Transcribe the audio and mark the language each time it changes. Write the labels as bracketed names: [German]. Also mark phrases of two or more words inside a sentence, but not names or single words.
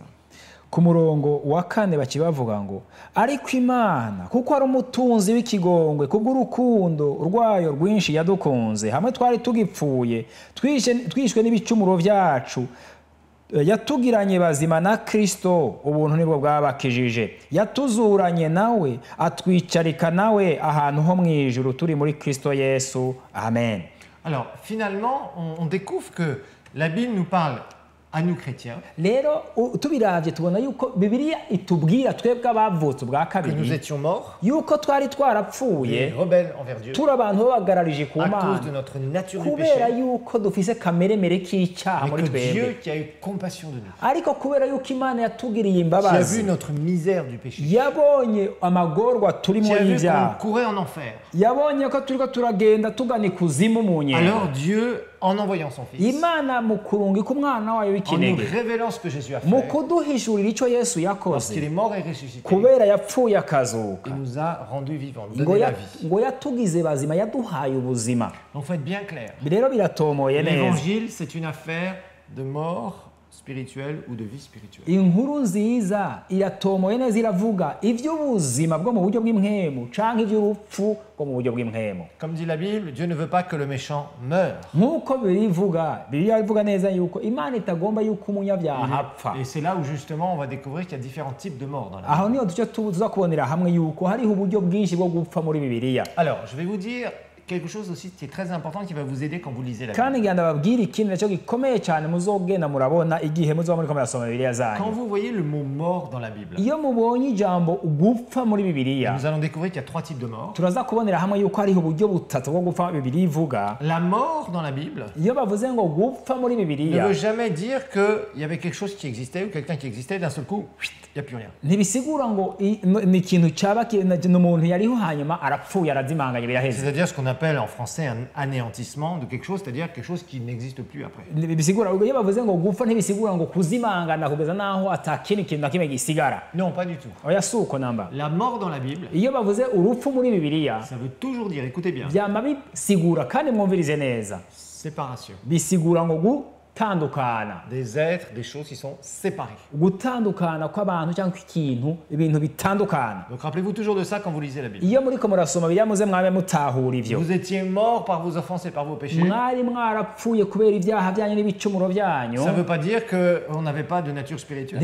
[Rundi] ku murongo wa 4 bakibavuga ngo ariko imana kuko ari umutunzi w'ikigongwe kubw'urukundo rwayo rwinshi yadukunze hamwe twari tugipfuye twishwe n'ibicumuro byacu yatugiranye bazima na Kristo ubuntu nibwo bwabakijije yatuzuranye nawe atwicarika nawe ahantu ho mu ijuru turi muri Kristo Yesu. Amen. [French] Alors finalement on découvre que la Bible nous parle à nous chrétiens [Rundi] rero tubiravye tubona yuko Bibiliya itubwira twebwe abavutse bwa [French] que nous [Rundi] kabiri [French] étions morts, [Rundi] yuko twari twarapfuye [French] rebelles envers Dieu, [Rundi] turi abantu babagararije ku [French] à cause [Rundi] Mana [French] de notre nature du [Rundi] kubera [French] péché, [Rundi] yuko dufise kameremere k'icyaha [French] mais [Rundi] muri [French] que [Rundi] twebwe [French] Dieu qui a eu compassion de nous, [Rundi] ariko kubera yuko Imana yatugiriye [French] qui a vu [Rundi] imbabazi [French] notre misère du péché, [Rundi] yabonye amagorwa turimo [French] qui a vu qu'on [Rundi] y'ibyaha [French] courait en enfer, [Rundi] yabonye ko turiko turagenda tugana ikuzimu mu nyenga [French] alors Dieu, en envoyant son Fils, [Rundi] Imana mu kurungika umwana wayo [French] en nous [Rundi] w'ikinege [French] révélant ce que Jésus a [Rundi] mu [French] fait, [Rundi] kuduhishurira icyo Yesu [French] parce qu'il [Rundi] yakoze [French] est mort et ressuscité, [Rundi] kubera yapfuye akazuka [French] il nous a rendus vivants, nous [Rundi] ngo [French] donné la [Rundi] ya- [French] vie. [Rundi] ngo yatugize bazima yaduhaye ubuzima. [French] Donc il faut être bien clair. [Rundi] Rero biratomoye neza [French] L'évangile, c'est une affaire de mort spirituelle ou de vie spirituelle. [Rundi] inkuru nziza iratomoye neza iravuga iby'ubuzima bwo mu buryo bw'impwemu canke iby'urupfu bwo mu buryo bw'impwemu. [French] Comme dit la Bible, Dieu ne veut pas que le méchant meure. [Rundi] nk'uko Bibiliya ivuga neza yuko Imana itagomba yuko umunyabyaha apfa. [French] Et c'est là où justement on va découvrir qu'il y a différents types de morts dans la [Rundi] aho [French] Bible. [Rundi] niho duce tuza kubonera hamwe yuko hariho uburyo bwinshi bwo gupfa muri Bibiliya. [French] Alors, je vais vous dire quelque chose aussi qui est très important qui va vous aider quand vous lisez la Bible. [Rundi] kandi ngira ndababwira ikindi nacyo gikomeye cyane muzogenda murabona igihe muzoba muriko murasoma Bibiliya [French] Quand [Rundi] zanyu. [French] vous voyez le mot mort dans la Bible, [Rundi] iyo mubonye ijambo gupfa muri Bibiliya [French] nous allons découvrir qu'il y a trois types de morts. [Rundi] turaza kubonera hamwe yuko hariho uburyo butatu bwo gupfa Bibiliya ivuga. [French] La mort dans la Bible [Rundi] iyo bavuze ngo gupfa muri [French] ne [Rundi] Bibiliya [French] veut jamais dire qu'il y avait quelque chose qui existait ou quelqu'un qui existait, d'un seul coup, il n'y a plus rien. [Rundi] ntibisigura ngo ni ikintu cyaba n'umuntu yariho hanyuma arapfuye arazimanganye biraheze. [French] C'est-à-dire ce qu'on appelle en français un anéantissement de quelque chose, c'est-à-dire quelque chose qui n'existe plus après. [Rundi] bisigura iyo bavuze ngo gupfa ntibisigura ngo kuzimangana kugeza naho atakindi kintu na kimwe gisigara. [French] Non, pas du tout. [Rundi] oya si uko namba. [French] La mort dans la Bible, [Rundi] iyo bavuze urupfu muri Bibiliya [French] ça veut toujours dire, écoutez bien, [Rundi] byama bisigura kandi mwumvirize neza [French] séparation. [Rundi] bisigura ngo gutandukana [French] Des êtres, des choses qui sont séparées. [Rundi] gutandukana kw'abantu cyangwa ikintu ibintu bitandukana. [French] Donc rappelez-vous toujours de ça quand vous lisez la Bible. [Rundi] iyo muriko murasoma Bibiliya muze mwabe mutahura ivyo. [French] Vous étiez morts par vos offenses et par vos péchés. [Rundi] mwari mwarapfuye kubera ibyaha byanyu n'ibicumuro byanyu. [French] Ça ne veut pas dire qu'on n'avait pas de nature spirituelle.